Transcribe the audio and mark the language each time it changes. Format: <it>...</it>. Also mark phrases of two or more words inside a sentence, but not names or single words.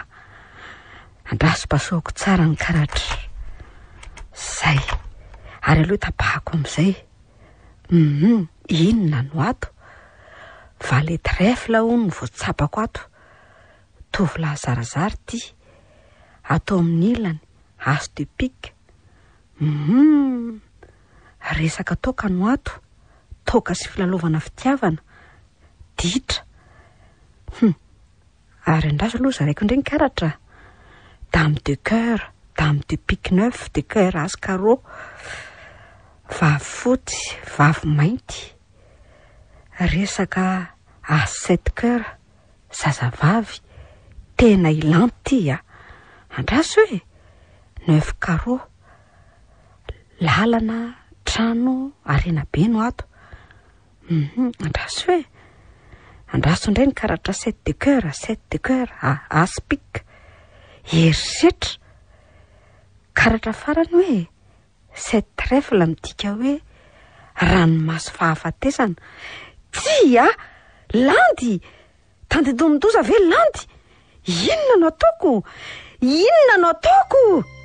<mg>Andraso pasoko tsara ny karatra. Zay, ary aloha tapahako amin'izay. Inona no ato?</mg> <fr>Valet trèfle</fr> <mg>hono voatsapako ato. Tovolahy zarazara ty. Atao amin'ny ilany,</mg> <fr>as de pique.</fr> <mg>Resaka toka no ato. Toka sy filalovana fitiavana. Ditra. Ary andraso aloha zaraiko indray ny karatra.</mg> <fr>Dame de cœur, dame de pique 9, de cœur as carreau.</fr> <mg>Vavy fotsy, vavy mainty. Resaka</mg> <fr>as 7 cœur,</fr> <mg>zazavavy. Tena ilanty andraso hoe 9 carreau. Lalana, trano, arena be no ato. Andraso hoe andraso indray ny karatra</mg> <fr>7 de cœur, 7 de cœur, as pique.</fr> <mg>Erisetra. Karatra farany hoe 7 trèfle midika hoe ranomasy fahafatesana. Tsia, landy. Tandedomindoza ve landy? Inona no ataoko? Inona no ataoko?</mg>